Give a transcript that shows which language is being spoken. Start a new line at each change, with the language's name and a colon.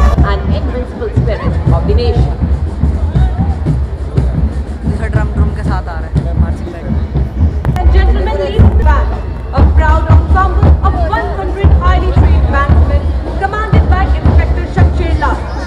English: and invincible spirit of the nation.
Hindi: Drum के साथ आ रहा है marching band.
English: And gentlemen, lead band, a proud ensemble of 100 highly trained bandsmen, commanded by Inspector Shamsher Lal.